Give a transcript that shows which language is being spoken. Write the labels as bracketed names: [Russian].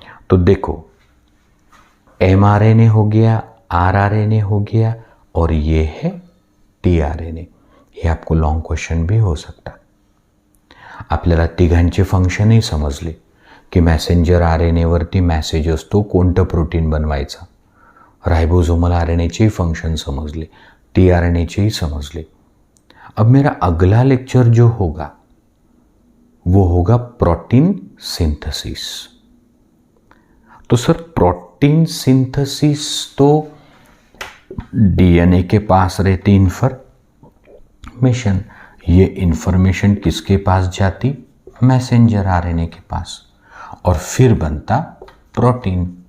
[Hindi] तो देखो mRNA हो गया, rRNA हो गया, और ये है tRNA। हे आपको लॉन्ग क्वेश्चन भी हो सकता। [Marathi] आपल्याला तिघांचे फंक्शनही समजले की मॅसेंजर RNA वरती मॅसेज असतो कोणतं प्रोटीन बनवायचं, राइबोसोमल RNAचे फंक्शन समजले, tRNAचे समजले। [Hindi] अब मेरा अगला लेक्चर जो होगा वो होगा प्रोटीन सिंथेसिस। तो सर प्रोटीन सिंथेसिस तो डीएनए के पास रहती इंफॉर्मेशन, ये इंफॉर्मेशन किसके पास जाती, मैसेंजर आरएनए के पास, और फिर बनता प्रोटीन।